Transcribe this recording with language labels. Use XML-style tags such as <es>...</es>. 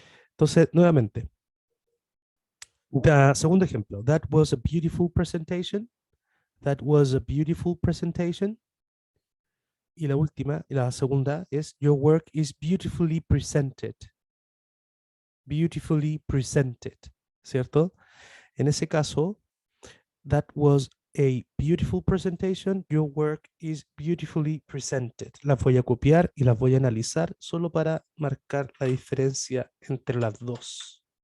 <es>Entonces, nuevamente, segundo ejemplo.</es> <en>That was a beautiful presentation. That was a beautiful presentation.</en> <es>Y la última, la segunda es</es> <en>your work is beautifully presented. Beautifully presented, ¿cierto?</en> <es>En ese caso,</es> <en>that was a beautiful presentation. Your work is beautifully presented.</en> <es>Las voy a copiar y las voy a analizar solo para marcar la diferencia entre las dos.</es>